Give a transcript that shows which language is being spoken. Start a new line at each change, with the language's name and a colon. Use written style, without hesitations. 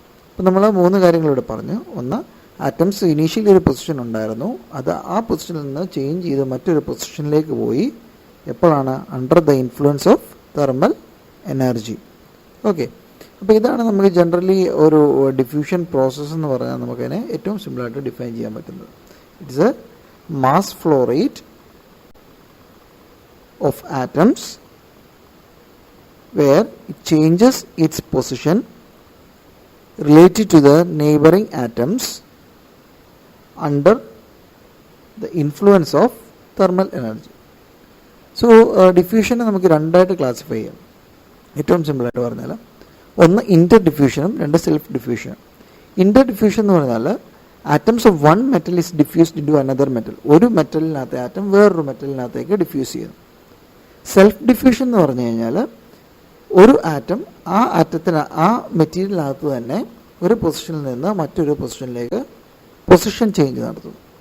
Malayalam: അപ്പോൾ നമ്മൾ 3 കാര്യങ്ങളിവിടെ പറഞ്ഞു. ഒന്ന്, ആറ്റംസ് ഇനീഷ്യലി ഒരു പൊസിഷൻ ഉണ്ടായിരുന്നു, അത് ആ പൊസിഷനിൽ നിന്ന് ചേഞ്ച് ചെയ്ത് മറ്റൊരു പൊസിഷനിലേക്ക് പോയി. എപ്പോഴാണ്?
English: Under the influence of thermal energy.
Malayalam: Okay, അപ്പോൾ ഇതാണ് നമുക്ക് ജനറലി ഒരു ഡിഫ്യൂഷൻ പ്രോസസ്സ് എന്ന് പറഞ്ഞാൽ നമുക്കതിനെ ഏറ്റവും സിമ്പിളായിട്ട് ഡിഫൈൻ ചെയ്യാൻ പറ്റുന്നത്.
English: It's a mass flow rate of atoms where it changes its position related to the neighboring atoms under the influence of thermal energy.
Malayalam: So diffusion നമുക്ക് രണ്ടായിട്ട് ക്ലാസിഫൈ ചെയ്യാം. ഏറ്റവും സിമ്പിളായിട്ട് പറഞ്ഞാൽ ഒന്ന് ഇന്റർ ഡിഫ്യൂഷനും രണ്ട് സെൽഫ് ഡിഫ്യൂഷനും.
English: inter diffusion
Malayalam: എന്ന് പറഞ്ഞാൽ
English: Atoms of one metal is diffused into another metal.
Malayalam: ഒരു മെറ്റലിനകത്തെ ആറ്റം വേറൊരു മെറ്റലിനകത്തേക്ക് ഡിഫ്യൂസ് ചെയ്യുന്നു. സെൽഫ് ഡിഫ്യൂഷൻ എന്ന് പറഞ്ഞു കഴിഞ്ഞാൽ ഒരു ആറ്റം ആ മെറ്റീരിയലിനകത്ത് തന്നെ ഒരു പൊസിഷനിൽ നിന്ന് മറ്റൊരു പൊസിഷനിലേക്ക് പൊസിഷൻ ചേഞ്ച് നടത്തുന്നു.